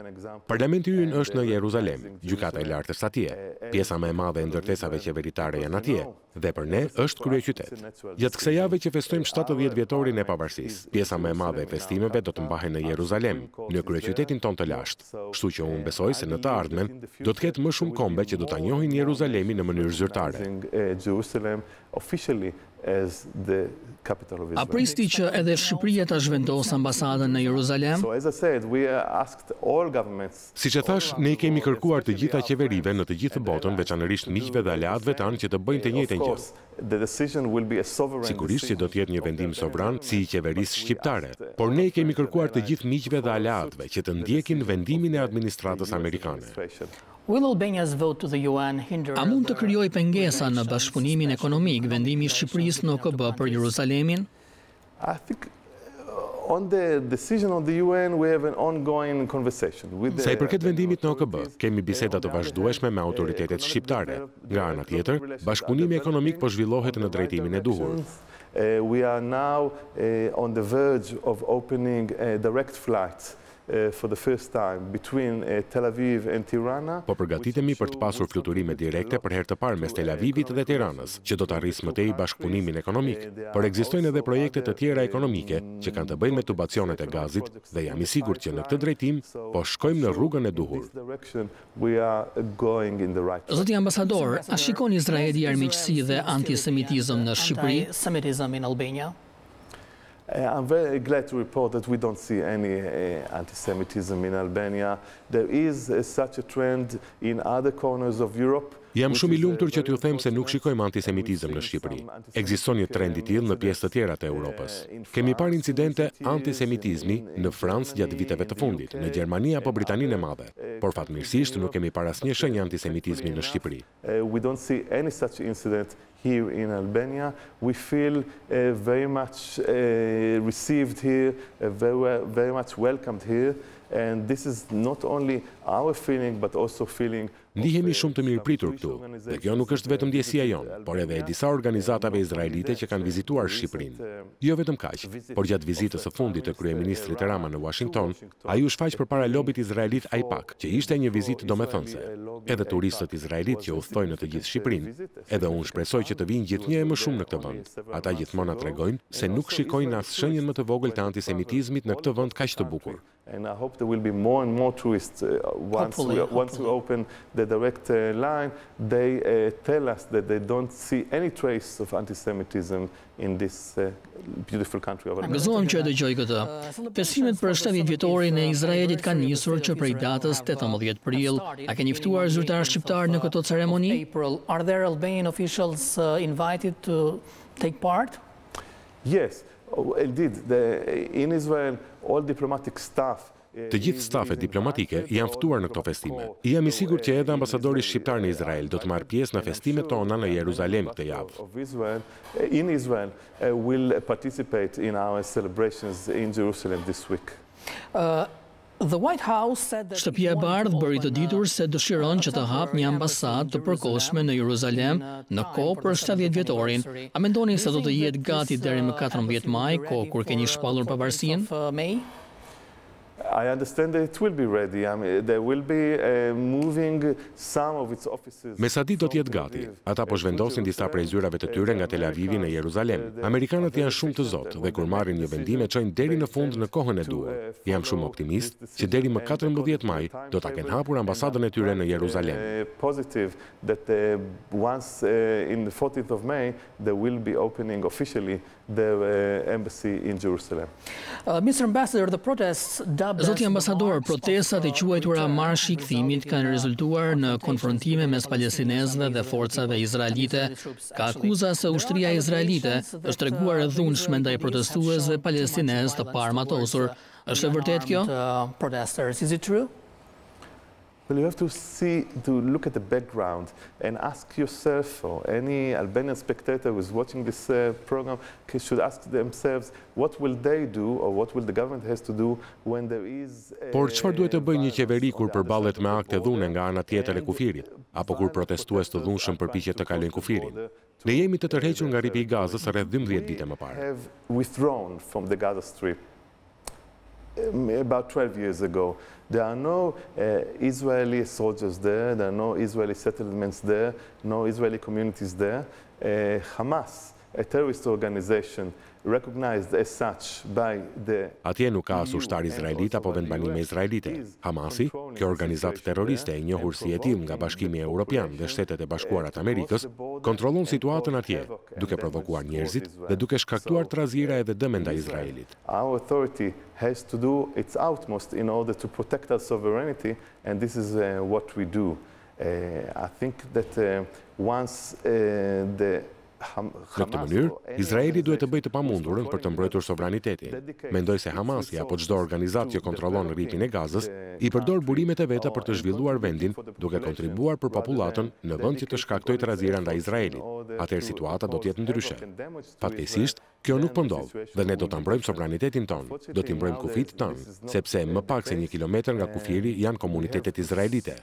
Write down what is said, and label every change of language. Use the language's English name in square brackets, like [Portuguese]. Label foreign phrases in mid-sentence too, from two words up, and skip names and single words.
[Albanian] Parlamenti ynë është në Jeruzalem, gjykata e lartë është atje, pjesa më e madhe e ndërtesave qeveritare janë atje, dhe për ne është kryeqytet. Gjatë kësaj jave që festojmë 70 vjetorin e pavarësisë, pjesa më e madhe e festimeve do të mbahen në Jeruzalem, në kryeqytetin tonë të lashtë. Kështu që unë besoj se në të ardhmen do të ketë më shumë kombe që do ta njohin Jeruzalemin në mënyrë zyrtare. [English] as the capital of [Albanian] A [English] Israel. [Albanian] pristi që edhe Shqipëria ta zhvendosë ambasadën në Jeruzalem? [English] So as I said, we asked all governments. [Albanian] Siç e thash, ne kemi kërkuar të gjitha qeverive në të gjithë botën, veçanërisht miqve dhe aleatëve tanë që të bëjnë të njëjtën gjë. [English] The decision will be a sovereign. [Albanian] Sigurisht që do të jetë një vendim sovran si i qeverisë shqiptare, por ne kemi kërkuar të gjithë miqve dhe aleatëve që të ndjekin vendimin e administratës amerikane. [English] Will Albania's vote to the UN hinder? [Albanian] A mund të krijojë pengesa në bashkëpunimin ekonomik vendimi i Shqipërisë në OKB për Jeruzalemin? [English] I think on the decision of the UN we have an ongoing conversation with the. [Albanian] Sa i përket vendimit në OKB, kemi biseda të vazhdueshme me autoritetet shqiptare. Nga ana tjetër, bashkëpunimi ekonomik po zhvillohet në drejtimin e duhur. [English] We are now on the verge of opening direct flights for the first time between Tel Aviv and Tirana. [Albanian] Po përgatitemi për të pasur fluturime direkte për herë të parë mes Tel Avivit dhe Tiranës, që do të arrisë më tej bashkëpunimin ekonomik. Por ekzistojnë edhe projekte të tjera ekonomike që kanë të bëjnë me tubacionet e gazit dhe jam i sigurt që në këtë drejtim po shkojmë në rrugën e duhur. Zoti ambasador, a shikon Izraeli armiqësi dhe antisemitizëm në Shqipëri? [English] Anti-Semitism in Albania? I'm very glad to report that we don't see any anti-Semitism in Albania. There is such a trend in other corners of Europe. [Albanian] Jam shumë i lumtur që t'ju them se nuk shikojmë antisemitizëm në Shqipëri. Ekziston një trend i tillë në pjesë të tjera të Europës. Kemi parë incidente antisemitizmi në Francë gjatë viteve të fundit, në Gjermani apo Britaninë e Madhe, por fatmirësisht nuk kemi parë asnjë shenjë antisemitizmi në Shqipëri. [English] We don't see any such incident here in Albania. We feel very much received here, very much welcomed here. And this is not only our feeling, but also feeling. [Albanian] Ndihemi shumë të mirëpritur këtu, dhe kjo nuk është vetëm ndjesia jonë, por edhe e disa organizatave izraelite që kanë vizituar Shqipërinë. Jo vetëm kaq, por gjatë vizitës së fundit të kryeministrit Rama në Washington, ai u shfaq përpara lobit izraelit AIPAC, që ishte një vizitë domethënëse. Edhe turistët izraelit që udhtojnë në të gjithë Shqipërinë, edhe unë shpresoj që të vinë gjithnjë e më shumë në këtë vend. Ata gjithmonë na tregojnë se nuk shikojnë as shenjën më të vogël të antisemitizmit në këtë vend kaq të bukur. [English] And I hope there will be more and more tourists once we open the direct line. They tell us that they don't see any trace of anti-Semitism in this beautiful country of Albania. [Albanian] Gëzohem që e dëgjoj këtë. Festimet për 70 vjetorin e Izraelit kanë nisur që prej datës 18 prill. A keni ftuar zyrtar shqiptar në këtë ceremoni? [English] Are there Albanian officials invited to take part? Yes, indeed. In Israel, all diplomatic staff. [Albanian] Të gjithë stafet diplomatike janë ftuar në këto festime. Jam i sigurt që edhe ambasadori shqiptar në Izrael do të marrë pjesë në festimet tona në Jeruzalem këtë javë. [English] In Israel will participate in our celebrations in Jerusalem this week. [Albanian] Shtëpia e Bardhë bëri të ditur se dëshiron që të hapë një ambasadë të përkohshme në Jeruzalem në kohë për 70 vjetorin. A mendoni se do të jetë gati deri më 14 maj, kohë kur keni shpallur pavarësinë? [English] I understand that it will be ready. I mean, they will be moving some of its offices. [Albanian] Me sa ditë do të jetë gati. Ata po zhvendosin disa prej zyrave të tyre nga Tel Avivi në Jeruzalem. Amerikanët janë shumë të zotë dhe kur marrin një vendim e çojnë deri në fund në kohën e duhur. Jam shumë optimist që deri më 14 maj do ta kenë hapur ambasadën e tyre në Jeruzalem. [English] Positive that once in the 14th of May they will be opening officially the embassy in Jerusalem. Mr. Ambassador, the protests [Albanian] Zoti ambasador, protestat e quajtura marshi i kthimit kanë rezultuar në konfrontime mes palestinezëve dhe forcave izraelite. Ka akuza se ushtria izraelite është treguar e dhunshme ndaj protestuesve palestinezë të parmatosur. Është e vërtetë kjo? [English] Protesters, is it true? Well, you have to look at the background and ask yourself, or any Albanian spectator who is watching this program should ask themselves, what will they do, or what will the government has to do when there is. [Albanian] Por çfarë duhet të bëjë një qeveri kur përballet me akte dhune nga ana tjetër e kufirit, apo kur protestues të dhunshëm përpiqet të kalojnë kufirin? Ne jemi të tërhequr nga ripi i Gazës rreth 12 vite më parë. [English] Have withdrawn from the Gaza Strip about 12 years ago. There are no Israeli soldiers there are no Israeli settlements there, no Israeli communities there. Hamas a terrorist organization recognized as such by the [Albanian] Atje nuk ka as ushtar izraelit apo vendbanime izraelite. Hamasi, kjo organizatë terroriste e njohur si hetim nga Bashkimi Evropian dhe Shtetet e Bashkuara të Amerikës, kontrollon situatën atje, duke provokuar njerëzit dhe duke shkaktuar trazira edhe dëme ndaj Izraelit. [English] Our authority has to do its utmost in order to protect our sovereignty, and this is what we do. I think that once the [Albanian] Në këtë mënyrë, Izraeli duhet të bëjë të pamundurën për të mbrojtur sovranitetin. Mendoj se Hamasi apo çdo organizatë që kontrollon rrjetin e Gazës i përdor burimet e veta për të zhvilluar vendin, duke kontribuar për popullatën në vend që të shkaktojë trazira ndaj Izraelit. Atëherë situata do të jetë ndryshe. Fatkeqësisht, kjo nuk po ndodh dhe ne do ta mbrojmë sovranitetin ton, do t'i mbrojmë kufit ton, sepse më pak se 1 kilometër nga kufiri janë komunitetet izraelite.